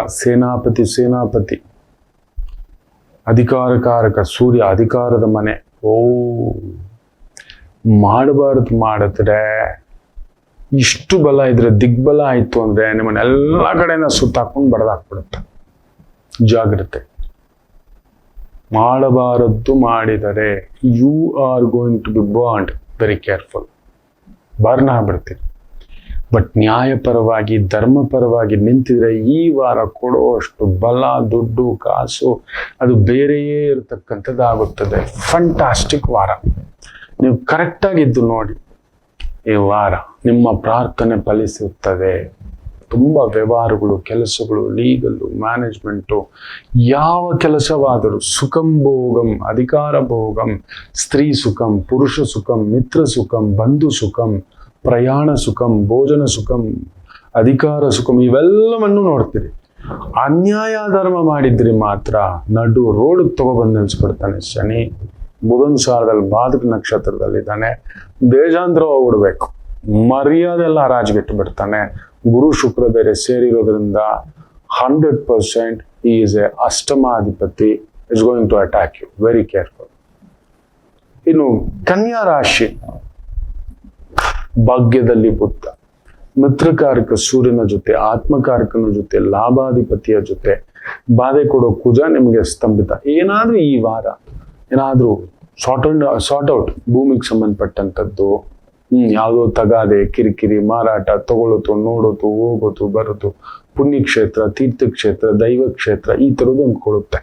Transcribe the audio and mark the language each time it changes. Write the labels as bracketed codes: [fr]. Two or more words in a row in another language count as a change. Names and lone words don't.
[kn] ಸೇನಾಪತಿ, ಅಧಿಕಾರಕಾರಕ ಸೂರ್ಯ, ಅಧಿಕಾರದ ಮನೆ. ಮಾಡಬಾರದು ಮಾಡಿದ್ರೆ, ಇಷ್ಟು ಬಲ ಇದ್ರೆ, ದಿಗ್ಬಲ ಆಯ್ತು ಅಂದ್ರೆ ನಿಮ್ಮನ್ನೆಲ್ಲ ಕಡೆಯಿಂದ ಸುತ್ತಾಕೊಂಡು ಬಡದಾಕ್ಬಿಡುತ್ತೆ. ಜಾಗ್ರತೆ. ಮಾಡಬಾರದ್ದು ಮಾಡಿದರೆ [en] you are going to be burned. Very careful. [kn] ಬರ್ನ್ ಆಗ್ಬಿಡ್ತೀರಿ. ಬಟ್ ನ್ಯಾಯಪರವಾಗಿ, ಧರ್ಮಪರವಾಗಿ ನಿಂತಿದ್ರೆ ಈ ವಾರ ಕೊಡುವಷ್ಟು ಬಲ, ದುಡ್ಡು, ಕಾಸು ಅದು ಬೇರೆಯೇ ಇರತಕ್ಕಂಥದ್ದಾಗುತ್ತದೆ. ಫ್ಯಾಂಟಾಸ್ಟಿಕ್ ವಾರ. ನೀವು ಕರೆಕ್ಟಾಗಿದ್ದು ನೋಡಿ, ಈ ವಾರ ನಿಮ್ಮ ಪ್ರಾರ್ಥನೆ ಫಲಿಸುತ್ತದೆ. ತುಂಬ ವ್ಯವಹಾರಗಳು, ಕೆಲಸಗಳು, ಲೀಗಲ್ಲು, ಮ್ಯಾನೇಜ್ಮೆಂಟು, ಯಾವ ಕೆಲಸವಾದರೂ [sa] ಸುಖಂ ಭೋಗಂ, ಅಧಿಕಾರ ಭೋಗಂ, ಸ್ತ್ರೀ ಸುಖಂ, ಪುರುಷ ಸುಖಂ, ಮಿತ್ರ ಸುಖಂ, ಬಂಧು ಸುಖಂ, ಪ್ರಯಾಣ ಸುಖಂ, ಭೋಜನ ಸುಖಂ, ಅಧಿಕಾರ ಸುಖಂ, [kn] ಇವೆಲ್ಲವನ್ನು ನೋಡ್ತೀರಿ. ಅನ್ಯಾಯ ಧರ್ಮ ಮಾಡಿದ್ರಿ ಮಾತ್ರ ನಡು ರೋಡ್ ತಗೊಬಂದು ನಿಲ್ಸ್ಬಿಡ್ತಾನೆ ಶನಿ. ಬುಧನ್ ಸಾರದಲ್ಲಿ ಬಾಧಕ ನಕ್ಷತ್ರದಲ್ಲಿದ್ದಾನೆ. ದೇಶಾಂತರ ಹೋಗ್ಬಿಡ್ಬೇಕು. ಮರ್ಯಾದೆ ಎಲ್ಲ ಹರಾಜ್ಗಿಟ್ಟು ಬಿಡ್ತಾನೆ. ಗುರು ಶುಕ್ರ ಬೇರೆ ಸೇರಿರೋದ್ರಿಂದ 100% [en] he is a [kn] ಅಷ್ಟಮಾಧಿಪತಿ. [en] is going to attack you. Very careful. [kn] ಇನ್ನು ಕನ್ಯಾ ರಾಶಿ, ಭಾಗ್ಯದಲ್ಲಿ ಬುದ್ಧ, ಮಿತ್ರಕಾರಕ ಸೂರ್ಯನ ಜೊತೆ, ಆತ್ಮಕಾರಕನ ಜೊತೆ, ಲಾಭಾಧಿಪತಿಯ ಜೊತೆ, ಬಾಧೆ ಕೊಡೋ ಕುಜ ನಿಮಗೆ ಸ್ತಂಭಿತ. ಏನಾದ್ರೂ ಈ ವಾರ ಏನಾದ್ರೂ [en] sort out [kn] ಭೂಮಿಗೆ ಸಂಬಂಧಪಟ್ಟಂಥದ್ದು, ಯಾವುದೋ ತಗಾದೆ, ಕಿರಿಕಿರಿ, ಮಾರಾಟ, ತಗೊಳ್ಳೋದು, ನೋಡೋದು, ಹೋಗೋದು, ಬರೋದು, ಪುಣ್ಯಕ್ಷೇತ್ರ, ತೀರ್ಥಕ್ಷೇತ್ರ, ದೈವ ಕ್ಷೇತ್ರ, ಈ ಥರದ್ದು ಒಂದು ಕೊಡುತ್ತೆ.